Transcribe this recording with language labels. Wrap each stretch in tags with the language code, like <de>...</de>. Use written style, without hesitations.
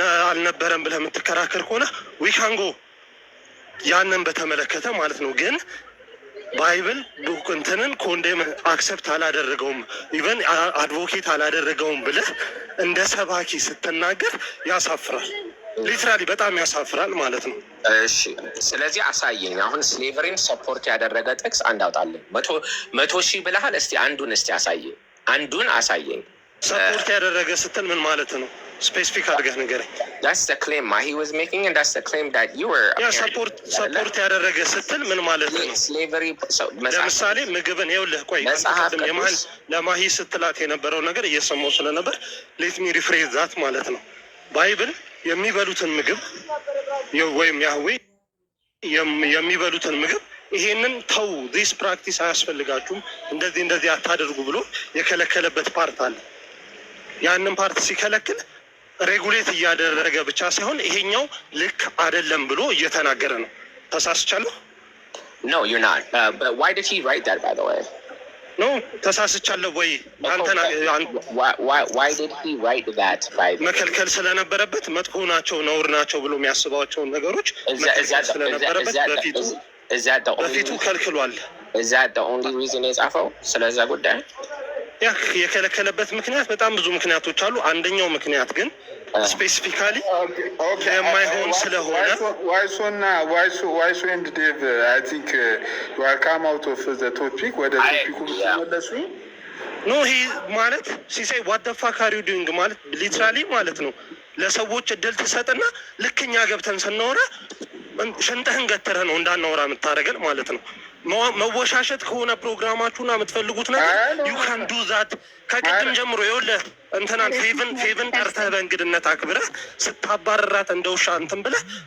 <am>አልነበረም ብለህ የምትከራከር ከሆነ</am> <en>ዊ ካን ጎ</en> <am>ያንን በተመለከተ ማለት ነው። ግን ባይብል እንትንን ኮንዴም አክሰፕት አላደረገውም ኢቨን አድቮኬት አላደረገውም ብለህ እንደ ሰባኪ ስትናገር ያሳፍራል። ሊትራሊ በጣም ያሳፍራል ማለት ነው። እሺ ስለዚህ አሳየኝ። አሁን ስሌቨሪን ሰፖርት ያደረገ ጥቅስ አንድ አውጣለኝ። 100,000 ብለሃል። እስቲ አንዱን አሳየኝ። አንዱን አሳየኝ። ሰፖርት ያደረገ ስትል ምን ማለት ነው? ስፔሲፊክ አድርገህ ንገረኝ።</am> <en>That's the claim he was making and that's the claim that you were</en> <am>ሰፖርት ያደረገ ስትል ምን ማለት ነው? ስሌቨሪ ለምሳሌ ምግብን ይኸውልህ፣ ቆይ ለማሂ ስትላት የነበረው ነገር እየሰማሁ ስለነበር</am> <en>ሌት ሚ ሪፍሬዝ ዛት</en> <am>ማለት ነው። ባይብል የሚበሉትን ምግብ ወይም ያህዌ የሚበሉትን ምግብ ይሄንን ተው፣</am> <en>ዚስ ፕራክቲስ</en> <am>አያስፈልጋችሁም፣ እንደዚህ አታደርጉ ብሎ የከለከለበት ፓርት አለ። ያንን ፓርት ሲከለክል ሬጉሌት እያደረገ ብቻ ሳይሆን ይሄኛው ልክ አይደለም ብሎ እየተናገረ ነው። ተሳስቻለሁ?</am> <en>No, you're not. But why did he write that, by the way?</en> <am>No, ተሳስቻለሁ ወይ?</am> <en>Why did he write that?</en> <am>መከልከል ስለነበረበት መጥፎ ናቸው ነውር ናቸው ብሎ የሚያስባቸውን ነገሮች ስለነበረበት በፊቱ ከልክሏል። Is that the only reason የጻፈው ስለዛ ጉዳይ? ያ የከለከለበት ምክንያት በጣም ብዙ ምክንያቶች አሉ። አንደኛው ምክንያት ግን ስፔሲፊካሊ የማይሆን ስለሆነ</am> <en>ዋይሶ ኤንድ ዴቭ አይ ቲንክ ዩ አር ካም አውት ኦፍ ዘ ቶፒክ</en> <am>ወደ ቶፒኩ ተመለሱ። ኖ ይሄ ማለት ሲሳይ</am> <en>ዋት ዘ ፋክ አር ዩ ዱይንግ</en> <am>ማለት ሊትራሊ ማለት ነው። ለሰዎች እድል ትሰጥና ልክኛ ገብተን ስናወራ ሽንጥህን ገትረህ ነው እንዳናወራ የምታደርገን ማለት ነው። መወሻሸት ከሆነ ፕሮግራማችሁና የምትፈልጉት ነገር</am> <en>ዩ ካን ዱ ዛት።</en> <am>ከቅድም ጀምሮ ይኸውልህ እንትናን ፌቨን ጠርተህ በእንግድነት አክብረህ ስታባረራት እንደ ውሻ እንትን ብለህ</am>